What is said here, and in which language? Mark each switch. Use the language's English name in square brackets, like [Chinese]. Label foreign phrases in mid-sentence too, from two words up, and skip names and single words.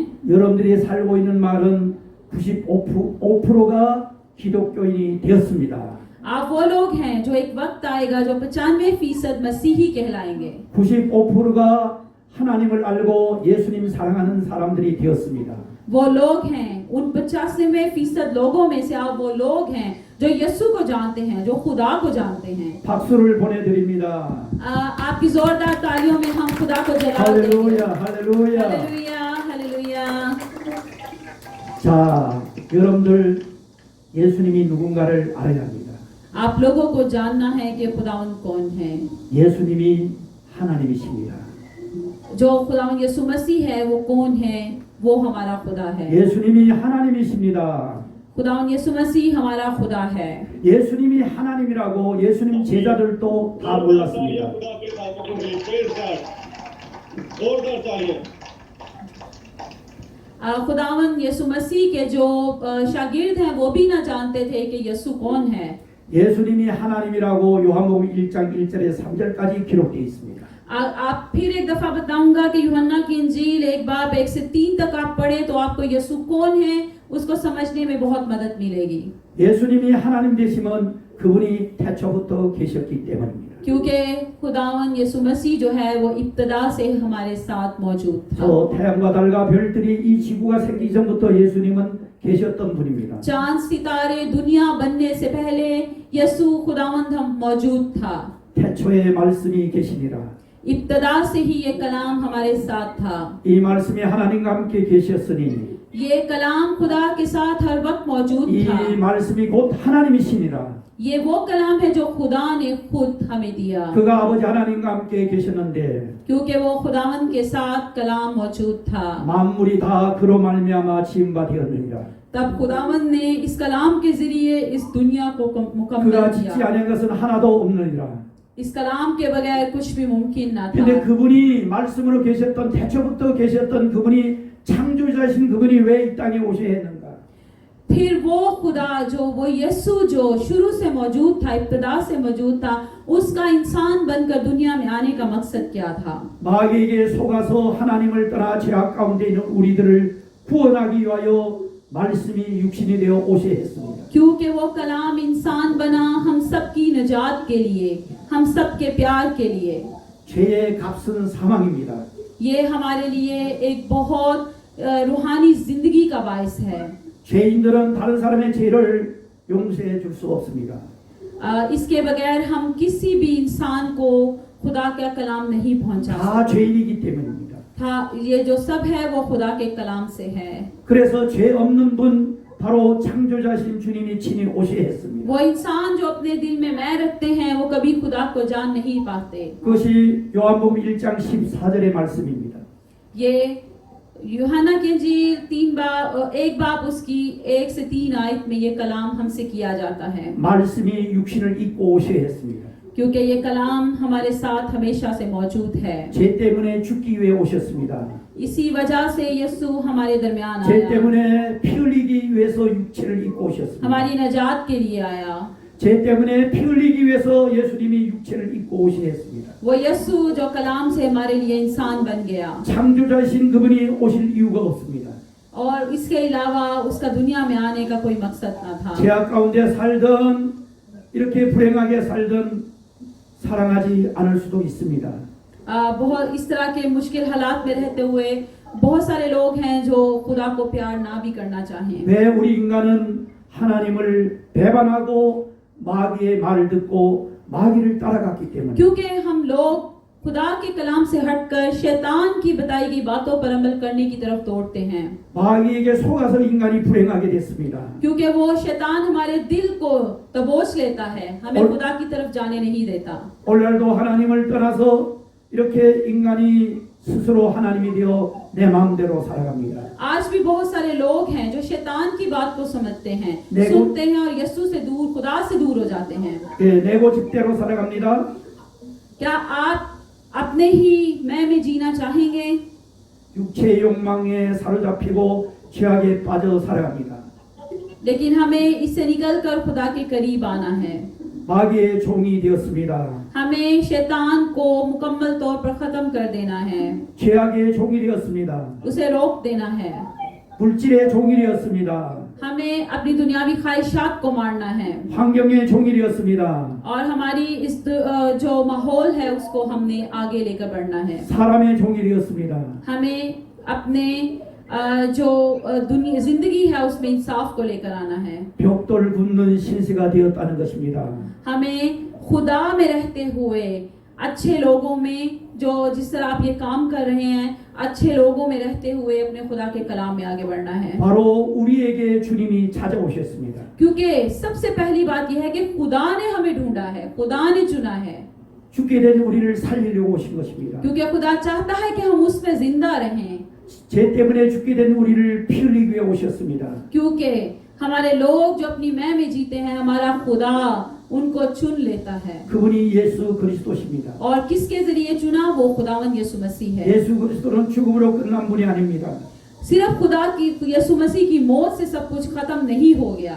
[Korean] 여러분들이 살고 있는 마을은 95%가 기독교인이 되었습니다. [Urdu] آپ وہ لوگ ہیں جو ایک وقت آئے گا جو 95% مسیحی کہلائیں گے. [Korean] 95%가 하나님을 알고 예수님 사랑하는 사람들이 되었습니다. [Urdu] وہ لوگ ہیں ان 95% لوگوں میں سے آپ وہ لوگ ہیں جو یسوع کو جانتے ہیں، جو خدا کو جانتے ہیں. [Korean] 박수를 보내드립니다. [Urdu] آپ کی زوردار تالیوں میں ہم خدا کو جلال دیں گے. [Korean] 할렐루야, 할렐루야. [Urdu] ہالیلویاہ، ہالیلویاہ. [Korean] 자, 여러분들 예수님이 누군가를 알아야 합니다. [Urdu] آپ لوگوں کو جاننا ہے کہ خداوند کون ہے. [Korean] 예수님이 하나님이십니다. [Urdu] جو خداوند یسوع مسیح ہے وہ کون ہے? وہ ہمارا خدا ہے. [Korean] 예수님이 하나님이십니다. [Urdu] خداوند یسوع مسیح ہمارا خدا ہے. [Korean] 예수님이 하나님이라고 예수님 제자들도 다 몰랐습니다. [Urdu] خداوند یسوع مسیح کے جو شاگرد ہیں وہ بھی نہ جانتے تھے کہ یسوع کون ہے. [Korean] 예수님이 하나님이라고 요한복음 1장 1절에 3절까지 기록되어 있습니다. [Urdu] آپ پھر ایک دفعہ بتاؤں گا کہ یوحنا کی انجیل 1 باب 1 سے 3 تک آپ پڑھے تو آپ کو یسوع کون ہے اس کو سمجھنے میں بہت مدد ملے گی. [Korean] 예수님이 하나님 되시면 그분이 태초부터 계셨기 때문입니다. [Urdu] کیونکہ خداون یسوع مسیح جو ہے وہ ابتدا سے ہمارے ساتھ موجود تھا. [Korean] 또 태양과 달과 별들이 이 지구가 생기기 전부터 예수님은 계셨던 분입니다. [Urdu] چاند ستارے دنیا بننے سے پہلے یسوع خداوند ہم موجود تھا. [Korean] 태초에 말씀이 계시니라. [Urdu] ابتدا سے ہی یہ کلام ہمارے ساتھ تھا. [Korean] 이 말씀이 하나님과 함께 계셨으니 [Urdu] یہ کلام خدا کے ساتھ ہر وقت موجود [Korean] 이 [Urdu] था। [Korean] 말씀이 곧 하나님이시니라. [Urdu] یہ وہ کلام ہے جو خدا نے خود ہمیں دیا. [Korean] 그가 아버지 하나님과 함께 계셨는데 [Urdu] کیونکہ وہ خداون کے ساتھ کلام موجود تھا. [Korean] 만물이 다 그로 말미암아 지은 바 되었느니라. [Urdu] تب خداون نے اس کلام کے ذریعے اس دنیا کو مکمل [Korean] 그가 짓지 [Urdu] किया। [Korean] 않은 것은 하나도 없느니라. [Urdu] اس کلام کے بغیر کچھ بھی ممکن نہ [Korean] 근데 [Urdu] था। [Korean] 그분이 말씀으로 계셨던 태초부터 계셨던 그분이 창조자신 그분이 왜 이 땅에 오셔야 했는가? [Urdu] پھر وہ خدا جو وہ یسوع جو شروع سے موجود تھا، ابتدا سے موجود تھا، اس کا انسان بن کر دنیا میں آنے کا مقصد کیا تھا? [Korean] 마귀에게 속아서 하나님을 떠나 죄악 가운데 있는 우리들을 구원하기 위하여 말씀이 육신이 되어 오셔야 했습니다. [Urdu] کیونکہ وہ کلام انسان بنا ہم سب کی نجات کے لیے، ہم سب کے پیار کے لیے. [Korean] 죄의 값은 사망입니다. [Urdu] یہ ہمارے لیے ایک بہت روحانی زندگی کا باعث ہے. [Korean] 죄인들은 다른 사람의 죄를 용서해 줄 수 없습니다. [Urdu] اس کے بغیر ہم کسی بھی انسان کو خدا کا کلام نہیں پہنچا [Korean] 다 [Urdu] सकते। [Korean] 죄인이기 때문입니다. [Urdu] تھا یہ جو سب ہے وہ خدا کے کلام سے ہے. [Korean] 그래서 죄 없는 분 바로 창조자신 주님이 친히 오셔야 했습니다. [Urdu] وہ انسان جو اپنے دل میں میں رکھتے ہیں وہ کبھی خدا کو جان نہیں پاتے. [Korean] 그것이 요한복음 1장 14절의 말씀입니다. [Urdu] یہ یوحنا کی انجیل 1 باب اس کی 1 سے 3 آیت میں یہ کلام ہم سے کیا جاتا ہے. [Korean] 말씀이 육신을 입고 오셔야 했습니다. [Urdu] کیونکہ یہ کلام ہمارے ساتھ ہمیشہ سے موجود ہے. [Korean] 죄 때문에 죽기 위해 오셨습니다. [Urdu] اسی وجہ سے یسوع ہمارے درمیان [Korean] 죄 [Urdu] आया, [Korean] 때문에 피 흘리기 위해서 육체를 입고 오셨습니다. [Urdu] ہماری نجات کے لیے آیا. [Korean] 죄 때문에 피 흘리기 위해서 예수님이 육체를 입고 오셔야 했습니다. [Urdu] وہ یسوع جو کلام سے ہمارے لیے انسان بن گیا. [Korean] 창조자신 그분이 오실 이유가 없습니다. [Urdu] اور اس کے علاوہ اس کا دنیا میں آنے کا کوئی مقصد نہ تھا. [Korean] 죄악 가운데 살던 이렇게 불행하게 살던 사랑하지 않을 수도 있습니다. [Urdu] بہت اس طرح کے مشکل حالات میں رہتے ہوئے بہت سارے لوگ ہیں جو خدا کو پیار نہ بھی کرنا چاہیں. [Korean] 왜 우리 인간은 하나님을 배반하고 마귀의 말을 듣고 마귀를 따라갔기 때문에 [Urdu] کیونکہ ہم لوگ خدا کے کلام سے ہٹ کر شیطان کی بتائی گئی باتوں پر عمل کرنے کی طرف دوڑتے ہیں. [Korean] 마귀에게 속아서 인간이 불행하게 됐습니다. [Urdu] کیونکہ وہ شیطان ہمارے دل کو دبوچ لیتا ہے، ہمیں और- خدا کی طرف جانے نہیں دیتا. [Korean] 오늘날도 하나님을 떠나서 이렇게 인간이 스스로 하나님이 되어 내 마음대로 살아갑니다. [Urdu] آج بھی بہت سارے لوگ ہیں جو شیطان کی بات کو سمجھتے ہیں, देखो- سنتے ہیں اور یسوع سے دور، خدا سے دور ہو جاتے ہیں. [Korean] 예, 내고 집대로 살아갑니다. [Urdu] کیا آپ اپنے ہی میں میں جینا چاہیں گے? [Korean] 육체의 욕망에 사로잡히고 죄악에 빠져 살아갑니다. [Urdu] لیکن ہمیں اس سے نکل کر خدا کے قریب آنا ہے. [Korean] 마귀의 종이 되었습니다. [Urdu] ہمیں شیطان کو مکمل طور پر ختم کر دینا ہے, [Korean] 죄악의 종이 되었습니다. [Urdu] اسے روک دینا ہے. [Korean] 물질의 종이 되었습니다. [Urdu] ہمیں اپنی دنیاوی خواہشات کو مارنا ہے [Korean] 환경의 종이 되었습니다. [Urdu] اور ہماری اس جو ماحول ہے اس کو ہم نے آگے لے کر بڑھنا ہے. [Korean] 사람의 종이 되었습니다. [Urdu] ہمیں اپنے جو دنیا زندگی ہے اس میں انصاف کو لے کر آنا ہے. [Korean] 벽돌 굽는 신세가 되었다는 것입니다. [Urdu] ہمیں خدا میں رہتے ہوئے اچھے لوگوں میں جو جس طرح آپ یہ کام کر رہے ہیں، اچھے لوگوں میں رہتے ہوئے اپنے خدا کے کلام میں آگے بڑھنا ہے. [Korean] 바로 우리에게 주님이 찾아오셨습니다. [Urdu] کیونکہ سب سے پہلی بات یہ ہے کہ خدا نے ہمیں ڈھونڈا ہے، خدا نے چنا ہے. [Korean] 죽게 된 우리를 살리려고 오신 것입니다. [Urdu] کیونکہ خدا چاہتا ہے کہ ہم اس میں زندہ رہیں. [Korean] 죄 때문에 죽게 된 우리를 피 흘리기 위해 오셨습니다. [Urdu] کیونکہ ہمارے لوگ جو اپنی میں میں جیتے ہیں، ہمارا خدا ان کو چن لیتا ہے. [Korean] 그분이 예수 그리스도십니다. [Urdu] اور کس کے ذریعے چنا؟ وہ خداون یسوع مسیح ہے. [Korean] 예수 그리스도는 죽음으로 끝난 분이 아닙니다. [Urdu] صرف خدا کی یسوع مسیح کی موت سے سب کچھ ختم نہیں ہو گیا.